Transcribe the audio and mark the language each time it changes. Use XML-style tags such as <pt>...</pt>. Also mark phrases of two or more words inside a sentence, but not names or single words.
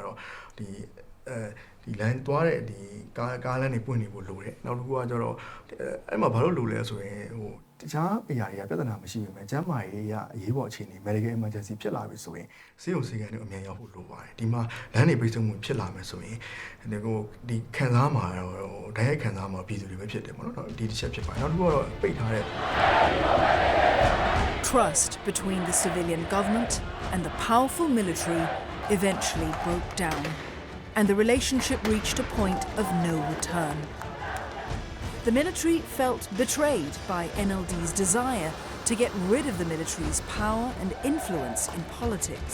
<my>ကတော့ဒီလမ်းသွားတဲ့ဒီကားလမ်းတွေပွင့်နေဖို့လိုတယ်နောက်တစ်ခုကကျတော့အဲ့မှာဘာလို့လိုလဲဆိုရင်တခြားအရာတွေကပြဿနာမရှိပေမဲ့ကျန်းမာရေးအရေးပေါ်အခြေအနေ</my> <en>medical emergency</en> <my>ဖြစ်လာပြီဆိုရင်ဆေးရုံဆေးခန်းတွေအမြန်ရောက်ဖို့လိုပါတယ်ဒီမှာလမ်းတွေပိတ်ဆို့မှုဖြစ်လာမယ်ဆိုရင်ဒီခံစားမှာတော့ဓာတ်ရိုက်ခံစားမှာပြည်သူတွေပဲဖြစ်တယ်ပေါ့နော်ဒီတစ်ချက်ဖြစ်ပါတယ်နောက်တစ်ခုကတော့ပိတ်ထားတဲ့</my> <en>Trust between the civilian government and the powerful military eventually broke down, and the relationship reached a point of no return. The military felt betrayed by NLD's desire to get rid of the military's power and influence in politics.</en>